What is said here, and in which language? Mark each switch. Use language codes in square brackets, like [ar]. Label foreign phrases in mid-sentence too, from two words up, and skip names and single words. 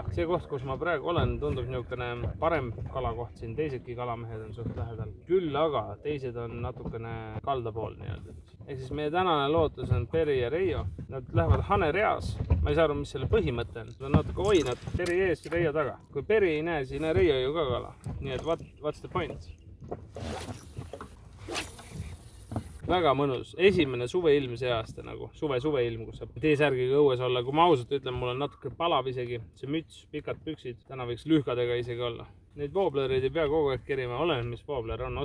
[et] See koht, kus ma praegu olen, tundub niisugune parem kalakoht siin. Teisedki kalamehed on suht lähedal. Küll aga teised on natukene kalda pool nii-öelda. Ehk siis meie tänane lootus on Peri ja Reijo. Nad lähevad hane reas. Ma ei saa aru, mis selle põhimõte on. Nad natuke hoinad Peri ees ja Reijo taga. Kui Peri ei näe, siis ei näe Reijo ju ka kala. [en] Nii et what's the point? [et] Väga mõnus. Esimene suveilm see aasta nagu. Suveilm, kus saab T-särgiga õues olla. Kui ma ausalt ütlen, mul on natuke palav isegi. See müts, pikad püksid. Täna võiks lühkadega isegi olla. Neid wooblereid ei pea kogu aeg kerima. Olen, mis woobler on.